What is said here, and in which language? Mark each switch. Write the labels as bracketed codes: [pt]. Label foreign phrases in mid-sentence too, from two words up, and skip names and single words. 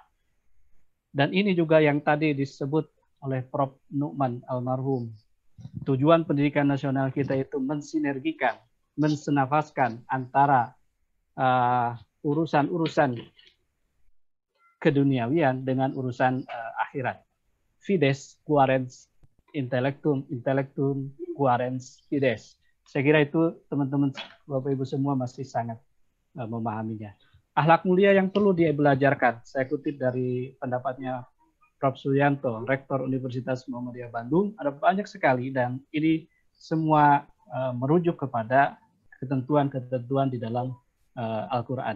[id] Dan ini juga yang tadi disebut oleh Prof. Nu'man almarhum. Tujuan pendidikan nasional kita itu mensinergikan, mensenafaskan antara urusan-urusan keduniawian dengan urusan akhirat. [la] Fides quaerens intellectum, intellectum quaerens fides. [id] Saya kira itu teman-teman Bapak Ibu semua masih sangat memahaminya. Akhlak mulia yang perlu dibelajarkan. Saya kutip dari pendapatnya Prof. Suyanto, Rektor Universitas Muhammadiyah Bandung. Ada banyak sekali dan ini semua merujuk kepada ketentuan-ketentuan di dalam Al-Quran.